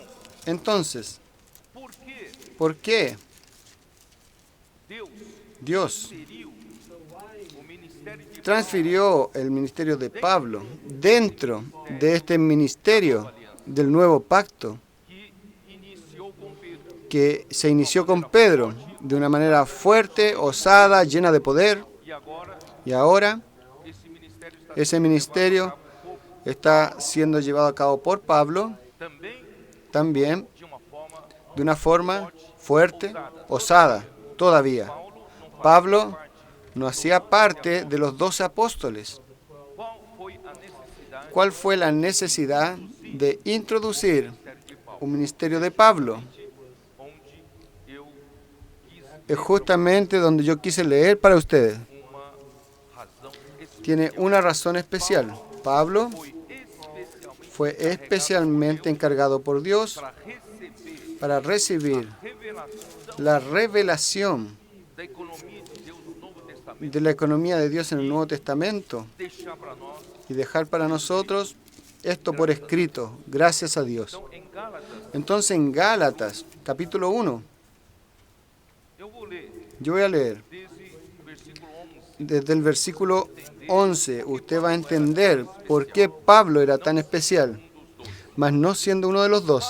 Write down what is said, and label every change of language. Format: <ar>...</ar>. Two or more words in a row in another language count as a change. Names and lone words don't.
<es>Entonces,</es> <pt>por que</pt> <es>¿por qué</es> <pt>Deus</pt> <es>Dios</es> <pt>inseriu o ministério de</pt> <es>transfirió el ministerio de Pablo dentro de este ministerio del nuevo pacto</es> <pt>que iniciou com Pedro</pt> <es>que se inició con Pedro de una manera fuerte, osada, llena de poder?</es> <pt>e agora</pt> <es>Y ahora</es> <pt>esse ministério está</pt> <es>ese ministerio está siendo llevado a cabo por Pablo</es> <pt>também</pt> <es>también</es> <pt>de uma forma</pt> <es>de una forma fuerte, osada, todavía. Pablo no hacía parte de los 12 apóstoles.</es> <pt>qual foi a necessidade</pt> <es>¿Cuál fue la necesidad de introducir</es> <pt>de Paulo,</pt> <es>un ministerio de Pablo?</es> <pt>onde eu quis</pt> <es>Es justamente donde yo quise leer para ustedes.</es> <pt>uma razão especial.</pt> <es>Tiene una razón especial. Pablo</es> <pt>Foi especialmente</pt> <es>fue especialmente encargado por Dios</es> <pt>para receber</pt> <es>para recibir</es> <pt>revelação</pt> <es>la revelación</es> <pt>da economia de Deus no Novo Testamento,</pt> <es>de la economía de Dios en el Nuevo Testamento</es> <pt>deixar para nós.</pt> <es>y dejar para nosotros esto por escrito, gracias a Dios.</es> <pt>Então, em</pt> <es>Entonces en Gálatas, capítulo 1, yo voy a leer desde el versículo 11. Usted va a entender por qué Pablo era tan especial, mas no siendo uno de los 12.</es>